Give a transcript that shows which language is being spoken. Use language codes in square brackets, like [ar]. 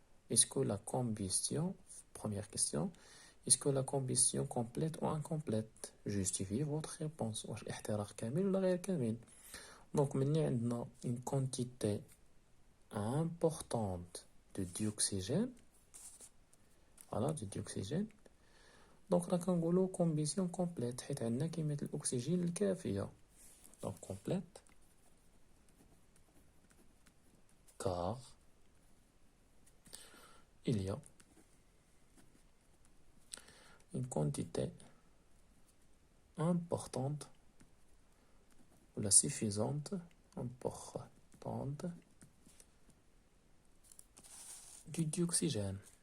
[fr] Est-ce que la combustion, première question, est-ce que la combustion complète ou incomplète? Justifiez votre réponse. [ar] واش الاحتراق كامل ولا غير كامل؟ [fr] Donc, [ar] ملي عندنا [fr] une quantité importante de dioxygène, voilà, de dioxygène, donc [ar] راه كنقولوا [fr] combustion complète [ar] حيت عندنا كمية الأكسجين الكافية. [fr] Donc complète car il y a une quantité importante ou la suffisante importante du dioxygène.